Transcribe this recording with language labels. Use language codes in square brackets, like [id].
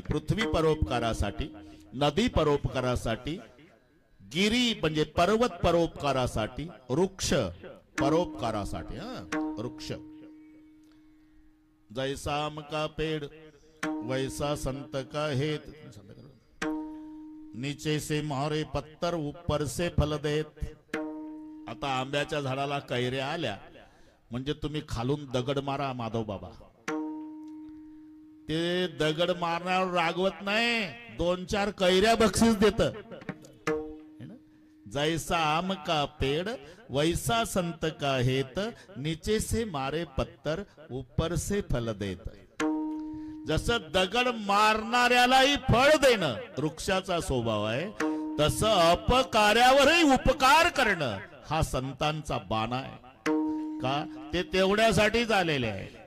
[mr] पृथ्वी परोपकारासाठी, नदी परोपकारासाठी, गिरी म्हणजे पर्वत परोपकारासाठी, वृक्ष परोपकारासाठी. [hi] वृक्ष जैसा आम का पेड़ वैसा संत का हेत. नीचे से मारे पत्तर ऊपर से फल देत. [mr] आता आंब्याच्या झाडाला कैऱ्या आल्या म्हणजे तुम्ही खालून दगड मारा माधव बाबा. ते दगड मारण्यावर रागवत नाही, 2-4 कैऱ्या बक्षीस देत. [hi] जैसा आम का पेड़ वैसा संत का हेत, नीचे से मारे पत्तर ऊपर से फल देत. [mr] जसं दगड मारणाऱ्यालाही फळ देणं वृक्षाचा स्वभाव आहे, तसं अपकार्यावरही उपकार करणं हा संतांचा बाणा आहे. का? ते तेवढ्यासाठीच आलेले आहे.